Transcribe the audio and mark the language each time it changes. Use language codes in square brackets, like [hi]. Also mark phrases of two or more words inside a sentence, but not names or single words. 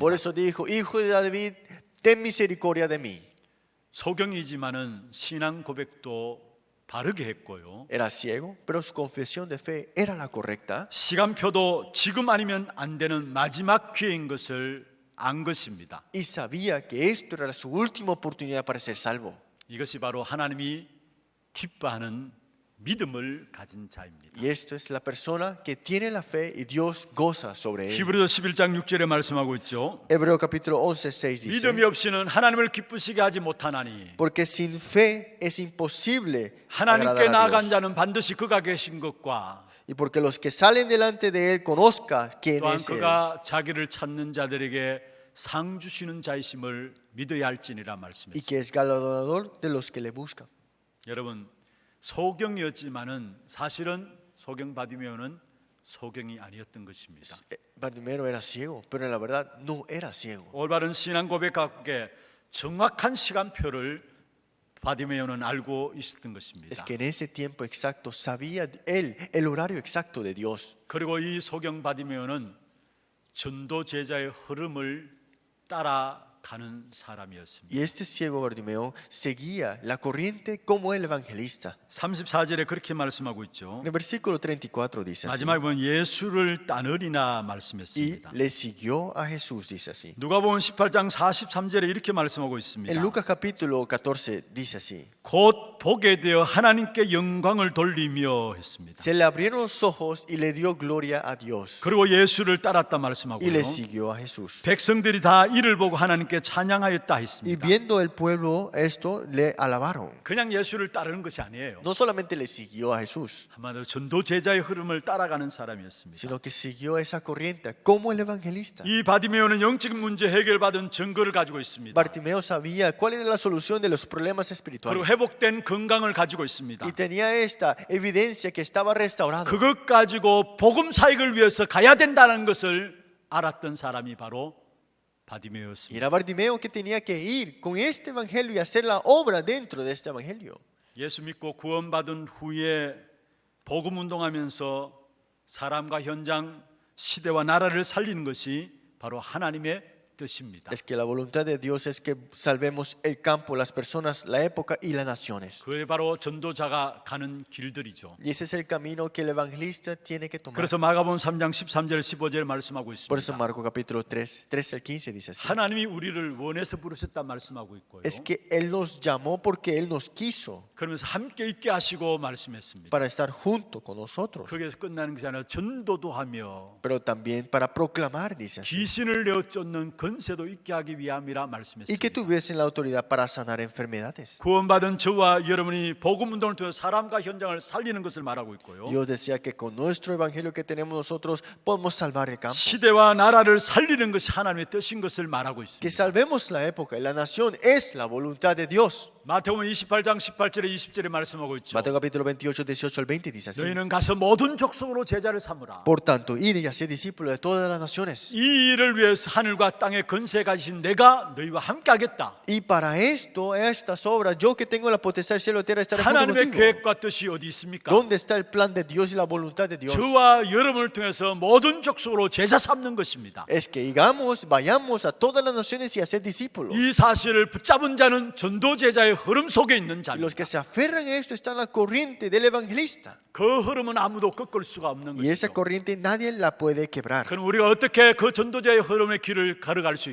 [es] Por eso dijo, hijo de David, ten misericordia de mí. [ko] 소경이지만은 신앙 고백도 바르게 했고요. [es] Era ciego, pero su confesión de fe era la correcta. [ko] 시간표도 지금 아니면 안 되는 마지막 기회인 것을 안 것입니다. [es] Y sabía que esto era su última oportunidad para ser salvo. [ko] 이것이 바로 하나님이 기뻐하는 믿음을 가진 자입니다. [es] Y esto es la persona que tiene la fe y Dios goza sobre él. [ko] 히브리서 11장 6절에 말씀하고 있죠. [es] Hebreo capítulo 11:6 dice, [ko] 믿음이 없이는 하나님을 기쁘시게 하지 못하나니 [es] porque sin fe es imposible [ko] 하나님께 [es] agradar a [ko] 나아간 [es] Dios. [ko] 자는 반드시 그가 계신 것과 [es] Y porque los que salen delante de él conozca quién [ko] 또한 [es] es él. [ko] 그가 자기를 찾는 자들에게 상 주시는 자이심을 믿어야 할지니라 [es] Y [ko] 말씀했습니다. [es] que es galardonador de los que le buscan. [ko] 여러분 소경이었지만은 사실은 소경 바디메오는 소경이 아니었던 것입니다. [es] Bartimeo era ciego, pero en la verdad no era ciego. [ko] 올바른 신앙 고백과 함께 정확한 시간표를 바디메오는 알고 있었던 [es] Es [ko] 것입니다. [es] que en ese tiempo exacto sabía él el horario exacto de Dios. [ko] 그리고 이 소경 바디메오는 전도 제자의 흐름을 따라가는 사람이었습니다. [es] Y este ciego Bartimeo seguía la corriente como el evangelista. [ko] 34절에 그렇게 말씀하고 있죠. [es] En el versículo 34 dice así. [ko] 마지막에 보면 예수를 따르리나 [es] Y [ko] 말씀했습니다. [es] le siguió a Jesús, dice así. [ko] 누가복음 18장 43절에 이렇게 말씀하고 있습니다. [es] En Lucas capítulo 14 dice así. [ko] 곧 보게 되어 하나님께 영광을 돌리며 했습니다. [es] Se le abrieron los ojos y le dio gloria a Dios. [ko] 그리고 예수를 따랐다 [es] Y [ko] 말씀하고요. [es] le siguió a Jesús. [ko] 백성들이 다 이를 보고 하나님께 찬양하였다 [es] Y [ko] 했습니다. [es] viendo el pueblo esto, le alabaron. [ko] 그냥 예수를 따르는 것이 아니에요. [es] No solamente le siguió a Jesús, [ko] 한마디로 전도 제자의 흐름을 따라가는 사람이었습니다. [es] sino que siguió esa corriente como el evangelista. [ko] 이 바디메오는 영적인 문제 해결받은 증거를 가지고 있습니다. [es] Bartimeo sabía cuál era la solución de los problemas [ko] 그리고 [es] espirituales. [ko] 회복된 건강을 가지고 있습니다. [es] Y tenía esta evidencia que estaba restaurado. [ko] 그것 가지고 복음 사역을 위해서 가야 된다는 것을 알았던 사람이 바로 [es] Y [ko] 바디메오였습니다. [es] era Bartimeo que tenía que ir con este evangelio y hacer la obra dentro de este evangelio. [ko] 예수 믿고 구원받은 후에 복음 운동하면서 사람과 현장, 시대와 나라를 살리는 것이 바로 하나님의 뜻입니다. [es] Es que la voluntad de Dios es que salvemos el campo, las personas, la época y las naciones. [ko] 그게 바로 전도자가 가는 길들이죠. [es] Y ese es el camino que el evangelista tiene que tomar. [ko] 그래서 마가복음 3장 13절 15절 말씀하고 [es] Por eso [ko] 있습니다. [es] Marcos capítulo 3, 13 al 15 dice así. [ko] 하나님이 우리를 원해서 부르셨다 말씀하고 있고요. [es] Es que Él nos llamó porque Él nos quiso [ko] 그러면서 함께 있게 하시고 말씀했습니다. [es] para estar junto con nosotros. [ko] 거기에서 끝나는 것이 아니라 전도도 하며 [es] Pero también para proclamar, dice así. [ko] 귀신을 내어 쫓는 건세도 있게 하기 위함이라 [es] Y que [ko] 말씀했습니다. [es] tuviesen la autoridad para sanar enfermedades. [ko] 구원받은 저와 여러분이 복음 운동을 통해 사람과 현장을 살리는 것을 말하고 있고요. [es] Dios decía que con nuestro evangelio que tenemos nosotros podemos salvar el campo. [ko] 시대와 나라를 살리는 것이 하나님의 뜻인 것을 말하고 [es] Que [ko] 있습니다. [es] salvemos la época y la nación es la voluntad de Dios. [ko] 마태복음 28장 18절에 20절에 말씀하고 있죠. [es] Mateo capítulo 28, 18 al 20 dice así. [ko] 너희는 가서 모든 족속으로 제자를 삼으라. [es] Por tanto, id y haced discípulos de todas las naciones. [ko] 이 일을 위해서 하늘과 땅의 건세 가지신 내가 너희와 함께 하겠다. [es] Y para esto, estas obras, yo que tengo la potestad del cielo y tierra, estaré junto [ko] 하나님의 [es] contigo. [ko] 계획과 뜻이 어디 있습니까? [es] ¿Dónde está el plan de Dios y la voluntad de Dios? [ko] 저와 여러분을 통해서 모든 족속으로 제자 삼는 것입니다. [es] Es que vayamos a todas las naciones y hacer discípulos. [ko] 이 사실을 붙잡은 자는 전도 제자의 흐름 속에 있는 [es] Y los [ko] 자입니다. [es] que se aferran a esto están en la corriente del evangelista. [ko] 그 흐름은 아무도 꺾을 수가 없는 [es] Y esa [ko] 것이죠. [es] corriente nadie la puede quebrar. [ko] 그럼 우리가 어떻게 그 전도자의 흐름의 길을 걸어갈 수